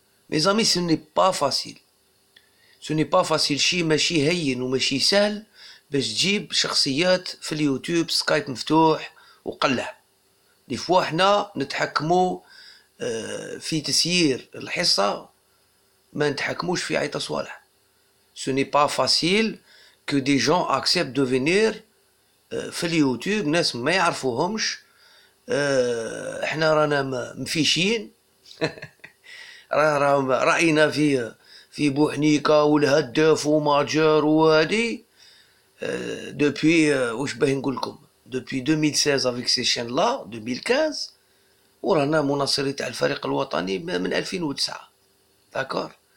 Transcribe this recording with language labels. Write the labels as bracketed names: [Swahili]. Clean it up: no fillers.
[Arabic] مي زامي سو ني با فاسيل، سو ني با فاسيل، شي ماشي هين وماشي سهل باش تجيب شخصيات في اليوتيوب سكايب مفتوح وقلع. دي فوا حنا نتحكمو في تسيير الحصه، ما نتحكموش في عيطة صوالح. [French] Ce n'est pas facile que des gens acceptent de venir في اليوتيوب، ناس ما يعرفوهمش. [Arabic] احنا رانا مفيشين. رأينا في بوحنيكة والهداف وماجر وهادي depuis واش باغي نقول لكم depuis 2016 avec ces chaînes là 2015، ورانا مناصرين تاع الفريق الوطني من 2009. داكور.